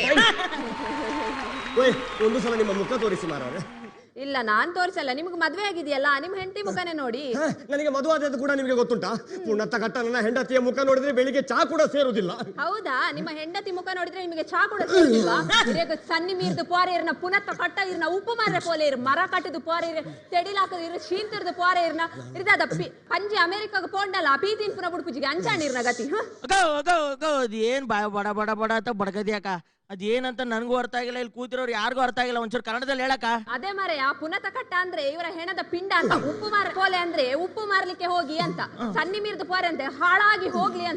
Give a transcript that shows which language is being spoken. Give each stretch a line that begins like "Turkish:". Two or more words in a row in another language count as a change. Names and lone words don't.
Kannada: ಓಯ್, ಒಂದು ಸಲ ನಿಮ್ಮ ಮುಖ ತೋರಿಸಿ ಮಾರಾಯರೆ. ಇಲ್ಲ, ನಾನ್ ತೋರಿಸಲ್ಲ. ನಿಮ್ಗೆ ಮದ್ವೆ ಆಗಿದೆಯಲ್ಲ, ನಿಮ್ ಹೆಂಡತಿ ಮುಖನೇ ನೋಡಿ. ನನಗೆ ಮದುವಾದದ್ದು ಕೂಡ ನಿಮಗೆ ಗೊತ್ತುಂಟಾ?
Tulu: ಪುಣ್ಣತ್ತ ಕಟ್ಟ
Kannada: ನನ್ನ ಹೆಂಡತಿಯ ಮುಖ ನೋಡಿದ್ರೆ ಬೆಳಿಗ್ಗೆ ಚಾ ಕೂಡ ಸೇರುವುದಿಲ್ಲ. ಹೌದಾ? ನಿಮ್ಮ ಹೆಂಡತಿ ಮುಖ ನೋಡಿದ್ರೆ ನಿಮಗೆ ಚಾ ಕೂಡ ಸೇರಿಲ್ವಾ?
Tulu: ಸನ್ನಿ ಮೀರ್ದು ಪೋರೆ ಇರ್ನ ಪುನತ್ತ ಕಟ್ಟ ಇರ್ನ ಉಪ್ಪು ಮಾರ್ರೆ ಪೋಲೆ ಇರ್ ಮರ ಕಟ್ಟಿದ್ದು ಪೋರೆ ಇರ್ ತೆಡಿಲಾಕದ ಇರ್ ಶೀಂತಿರ್ದು ಪೋರೆ ಇರ್ನ ಇರ್ದಾದ ಪಂಜಿ ಅಮೆರಿಕಾಗ ಪೋಂಡಲ್ಲ ಪೀತಿನ್ ಪುನ ಬುಡ್ಪುಜಿಗೆ ಅಂಚಾಣಿರ್ನ ಗತಿ.
Kannada: ಅದೇನ್ ಬಡ ಬಡ ಬಡ ಅಂತ ಬಡಗದ್ಯಾಕ? ಅದೇನಂತ ನನಗೂ ಅರ್ಥ ಆಗಿಲ್ಲ, ಇಲ್ಲಿ ಕೂತಿರೋರು ಯಾರಿಗೂ ಅರ್ಥ ಆಗಿಲ್ಲ. ಒಂಚೂರು ಕನ್ನಡದಲ್ಲಿ ಹೇಳಕ? ಅದೇ
Tulu: ಮರೆಯ ಪುನತ ಕಟ್ಟ
Kannada: ಅಂದ್ರೆ ಇವರ ಹೆಣದ ಪಿಂಡ ಅಂತ,
Tulu: ಉಪ್ಪು ಮಾರ ಪೋಲೆ
Kannada: ಅಂದ್ರೆ ಉಪ್ಪು ಮಾರ್ಲಿಕ್ಕೆ ಹೋಗಿ ಅಂತ,
Tulu: ಸನ್ನಿ ಮೀರ್ದು ಪೋರೆ
Kannada: ಅಂದ್ರೆ ಹಾಳಾಗಿ ಹೋಗ್ಲಿ ಅಂತ.